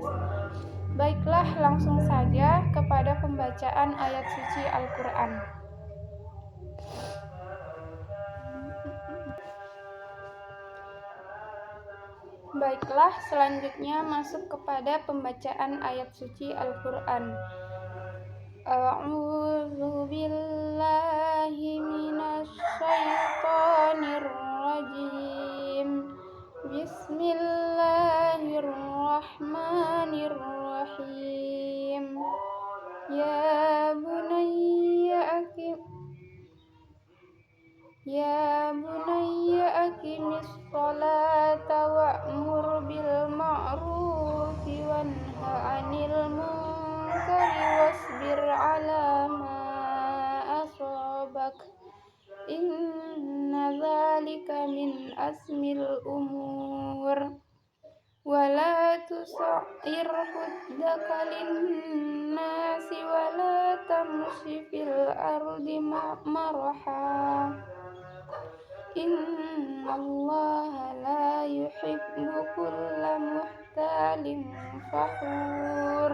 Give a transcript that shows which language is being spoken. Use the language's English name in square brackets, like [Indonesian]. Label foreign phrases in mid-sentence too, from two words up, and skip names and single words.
[Indonesian] Baiklah, langsung saja kepada pembacaan ayat suci Al-Quran. Baiklah, selanjutnya masuk kepada pembacaan ayat suci Al-Quran. [Arabic] أعوذ بالله من الشيطان الرجيم. بسم الله الرحمن الرحيم. يا بني أقم الصلاة وأمر بالمعروف وانه عن المنكر واصبر على ما أصابك. إن ذلك من عزم الأمور. ولا تصعر خدك للناس ولا تمش في الأرض مرحا. إن الله لا يحب كل مختال فخور.